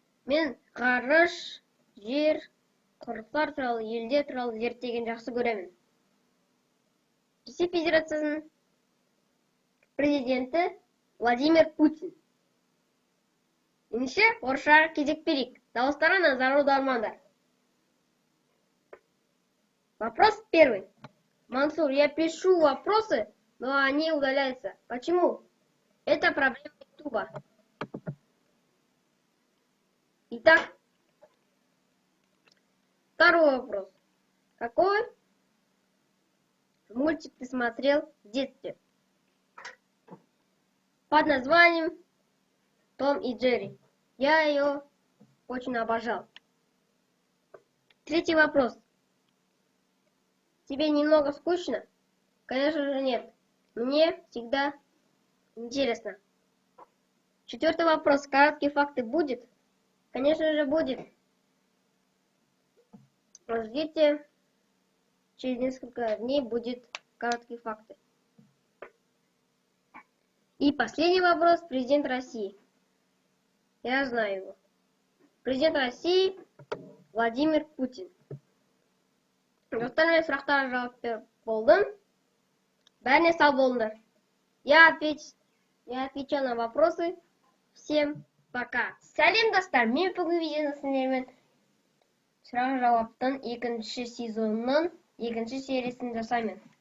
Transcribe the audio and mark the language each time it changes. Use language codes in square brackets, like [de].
[kk] Мен ғарыш, жер, құрлықтар туралы, елдер туралы зерттеген жақсы көремін. Ресей Федерациясының президенті Владимир Путин. Ендеше орысшаға кезек берейік. Дауыстарға назар аудармаңдар. [ru] Вопрос первый. Мансур, я пишу вопросы, но они удаляются. Почему? Это проблема ютуба. Итак, второй вопрос. Какой мультик ты смотрел в детстве? Под названием Том и Джерри. Я ее очень обожал. Третий вопрос. Тебе немного скучно? Конечно же нет. Мне всегда интересно. Четвертый вопрос. Короткие факты будет? Конечно же будет. Ждите. Через несколько дней будет короткие факты. И последний вопрос. Президент России. Я знаю его. Президент России Владимир Путин. [kk] Достар, мен сұрақтарға жауап беріп болдым. Бәріне сау болыңдар. [ru] Я отвечал на вопросы. Всем пока. [kk] Сәлем достар, мен бүгін видеоны сендермен сұрақ жауаптың екінші сезонның екінші сериясын жасаймын.